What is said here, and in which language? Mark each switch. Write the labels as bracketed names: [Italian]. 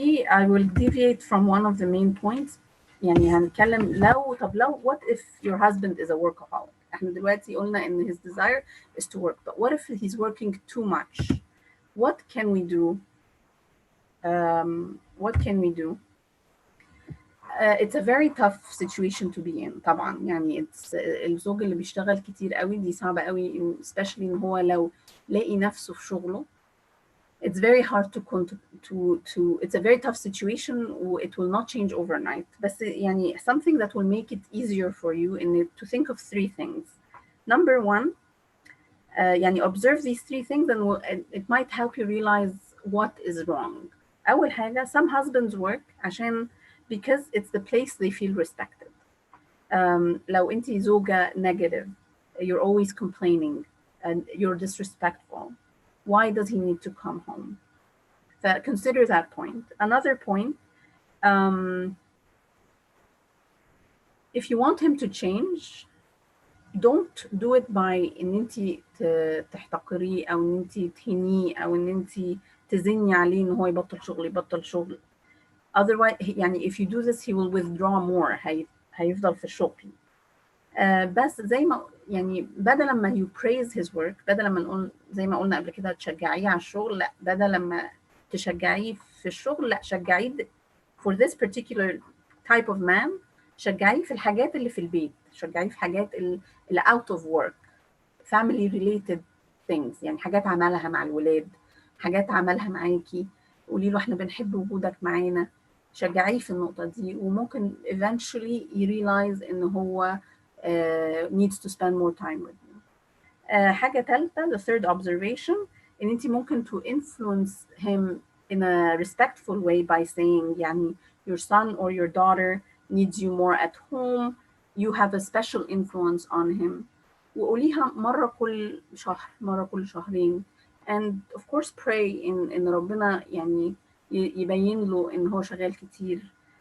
[English] I will deviate from one of the main points. [Arabic] يعني هنتكلم لو [English] what if your husband is a workaholic؟ [Arabic] احنا دلوقتي قلنا ان [English] his desire is to work, but what if he's working too much? What can we do? What can we do? It's a very tough situation to be in [Arabic] طبعا. يعني الزوج اللي بيشتغل كتير قوي دي صعبة قوي، especially إن هو لو لاقي نفسه في شغله. [English] It's very hard to it's a very tough situation. It will not change overnight. [Arabic] بس يعني [English] something that will make it easier for you to think of 3 things. Number 1, [Arabic] يعني [English] observe these 3 things and it might help you realize what is wrong. [Arabic] أول حاجة, [English] some husbands work because it's the place they feel respected. [Arabic] لو أنت زوجة [English] negative, you're always complaining and you're disrespectful, why does he need to come home? So consider that point. Another point, if you want him to change, don't do it by [Arabic] إن أنت تحتقريه أو إن أنت تهينيه أو إن أنت تزني عليه إن هو يبطل شغل. [English] Otherwise, [Arabic] يعني [English] if you do this, he will withdraw more. [Arabic] هيفضل في الشغل. بس زي ما يعني بدل ما [English] you praise his work، [Arabic] بدل ما نقول زي ما قلنا قبل كده تشجعيه على الشغل، لا، بدل لما تشجعيه في الشغل، لا، شجعيه [English] for this particular type of man، [Arabic] شجعيه في الحاجات اللي في البيت، شجعيه في حاجات اللي [English] out of work، family related things، [Arabic] يعني حاجات عملها مع الولاد، حاجات عملها معاكي، قولي له احنا بنحب وجودك معانا، شجعيه في النقطة دي، وممكن [English] eventually realize [Arabic] إن هو [English] needs to spend more time with you. [Arabic] حاجة ثالثة, [English] the third observation, [Arabic] إن أنت ممكن [English] to influence him in a respectful way by saying [Arabic] يعني [English] your son or your daughter needs you more at home, you have a special influence on him. [Arabic] وقوليها مرة كل شهر، مرة كل شهرين. [English] And of course pray [Arabic] إن ربنا يعني يبين له إن هو شغال كتير.